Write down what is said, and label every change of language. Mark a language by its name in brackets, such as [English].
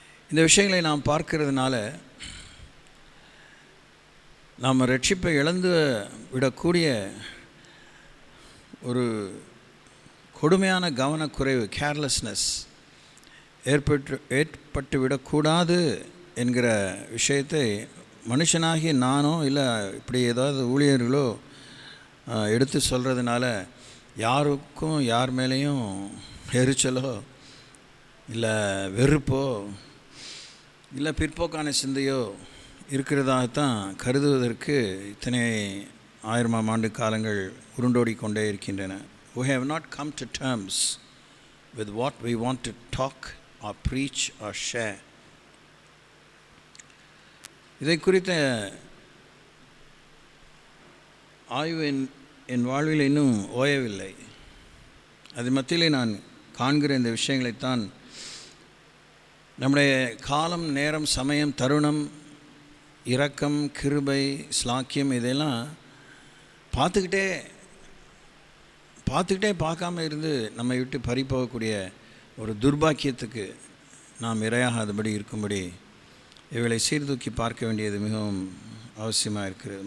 [Tamil] இந்த விஷயங்களை நாம் பார்க்கிறதுனால நாம் ரட்சிப்பை இழந்து விடக்கூடிய ஒரு கொடுமையான கவனக்குறைவு, கேர்லெஸ்னஸ் ஏற்பட்டு விடக்கூடாது என்கிற விஷயத்தை மனுஷனாகிய நானோ இல்லை இப்படி ஏதாவது ஊழியர்களோ எடுத்து சொல்கிறதுனால யாருக்கும் யார் மேலேயும் எரிச்சலோ இல்லை வெறுப்போ இல்லை பிற்போக்கான சிந்தையோ இருக்கிறதாகத்தான் கருதுவதற்கு இத்தனை 1000ஆம் ஆண்டு காலங்கள் உருண்டோடி கொண்டே இருக்கின்றன. [English] We have not come to terms with what we want to talk or preach or share. [Tamil] இதை குறித்த ஆய்வு என் வாழ்வில் இன்னும் ஓயவில்லை. அது மத்தியிலே நான் காண்கிற இந்த விஷயங்களைத்தான் நம்முடைய காலம், நேரம், சமயம், தருணம், இரக்கம், கிருபை, ஸ்லாக்கியம் இதெல்லாம் பார்த்துக்கிட்டே பார்க்காம இருந்து நம்மை விட்டு பறிப்போகக்கூடிய ஒரு துர்பாக்கியத்துக்கு நாம் இரையாகாதபடி இருக்கும்படி இவளை சீர்தூக்கி பார்க்க வேண்டியது மிகவும் அவசியமாக இருக்கிறது.